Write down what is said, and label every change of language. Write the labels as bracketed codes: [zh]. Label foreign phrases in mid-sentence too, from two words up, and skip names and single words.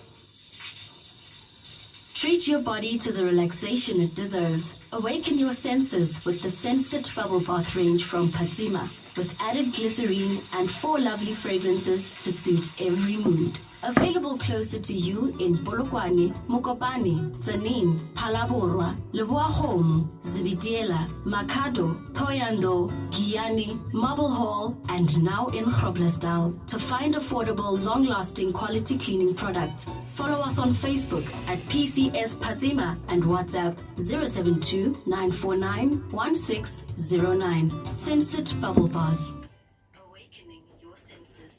[en] Treat your body to the relaxation it deserves. Awaken your senses with the Sensit Bubble Bath range from Phatsima, with added glycerine and 4 lovely fragrances to suit every mood. Available closer to you in Polokwane, Mokopane, Tsanin, Phalaborwa, Leboahomo, Zibidela, Makado, Thoyando, Giyani, Marble Hall, and now in Groblersdal. To find affordable, long-lasting quality cleaning products, follow us on Facebook at PCS Phatsima and WhatsApp 072-949-1609. Sensit Bubble Bath. Awakening your senses.